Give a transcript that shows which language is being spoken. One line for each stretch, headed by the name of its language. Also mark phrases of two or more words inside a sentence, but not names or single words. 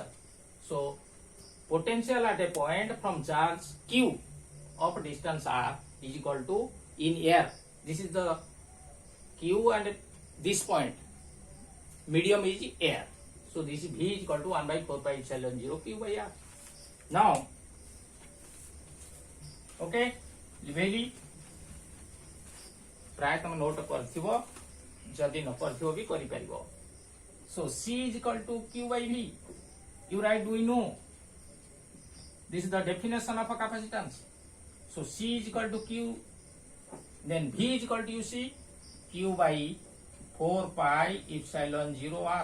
English: So potential at a point from charge q of distance r is equal to in air. This is the q and this point, medium is air. So this is V is equal to 1 by 4 pi epsilon 0 q by r. Now, okay, very
Odia: ପ୍ରାୟ ତୁମ ନୋଟ କରଥିବ, ଯଦି ନ କରଥିବ ଭି କରି ପରିବ.
English: So C is equal to q by V. You write, do we know? This is the definition of a capacitance. So C is equal to q, then V is equal to, you see, q by 4 pi epsilon 0 r.